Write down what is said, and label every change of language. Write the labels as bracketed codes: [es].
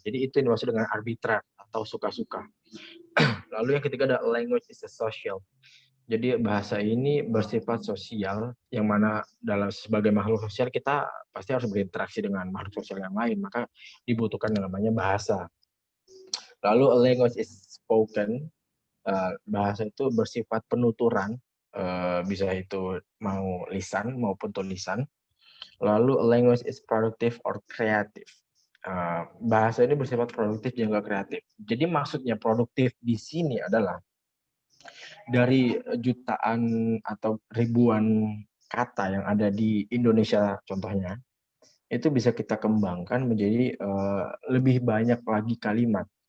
[id] Jadi itu yang dimaksud dengan arbitrar atau suka-suka. Lalu yang ketiga ada [en] language is a social. [id] Jadi bahasa ini bersifat sosial, yang mana dalam sebagai makhluk sosial kita pasti harus berinteraksi dengan makhluk sosial yang lain, maka dibutuhkan yang namanya bahasa. Lalu [en] a language is spoken. [id] Bahasa itu bersifat penuturan, bisa itu mau lisan maupun tulisan. Lalu [en] a language is productive or creative. [id] Bahasa ini bersifat produktif dan juga kreatif. Jadi maksudnya produktif di sini adalah dari jutaan atau ribuan kata yang ada di Indonesia contohnya, itu bisa kita kembangkan menjadi lebih banyak lagi kalimat.